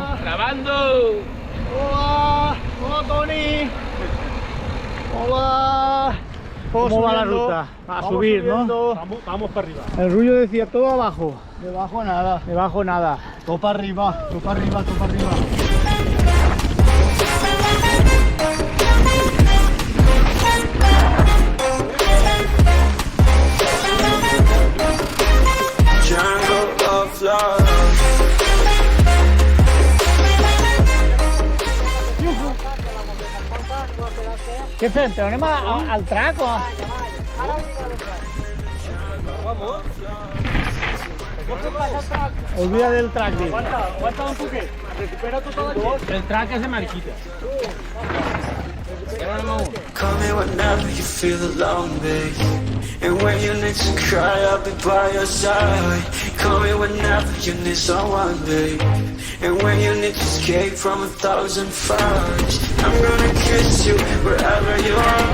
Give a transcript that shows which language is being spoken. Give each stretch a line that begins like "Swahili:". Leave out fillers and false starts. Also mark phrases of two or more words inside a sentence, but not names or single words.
Spanish: ¡Grabando! Hola, Tony. Hola. ¿Cómo va la ruta? A subir, ¿no? Vamos para arriba. El Rullo decía todo abajo. Debajo nada. Debajo nada. Todo para arriba, todo para arriba, todo para arriba.
English: Jungle of love.
Catalan: Què fem? Però anem al trac o...?
Spanish: Olvida del trac,
Catalan: dic. Aguanta un poquet. Recupera tota la gent. El trac és de mariquita.
English: Call me whenever you feel alone, babe. And when you need to cry, I'll be by your side. Call me whenever you need someone, babe. And when you need to escape from 1,000 fires, I'm gonna kiss you wherever you are.